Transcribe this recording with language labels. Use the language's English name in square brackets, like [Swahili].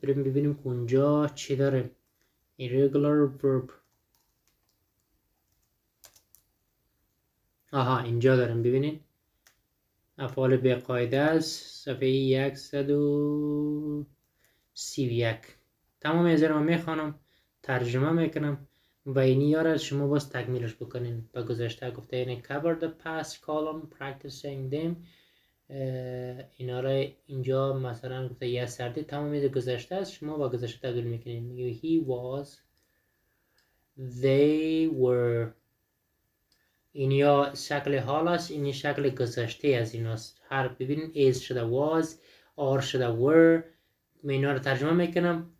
[Persian] بریم ببینیم که اونجا چی داره. irregular verb اینجا داریم. ببینید افعال به قاعده است صفحه 131. تمام از رو میخوانم ترجمه میکنم و اینی را شما باز تکمیلش بکنین. با گذشته گفته اینه [English] cover the past column practicing them. [Persian] اینا را اینجا مثلا گفته یه سردی تمام از گذشته است. شما با گذشته تبدیل میکنین. [English] he was, they were. [Persian] این یا شکل حال است. این شکل گذشته از این است. هر ببینین is شده was, are شده were. من اینا را ترجمه میکنم.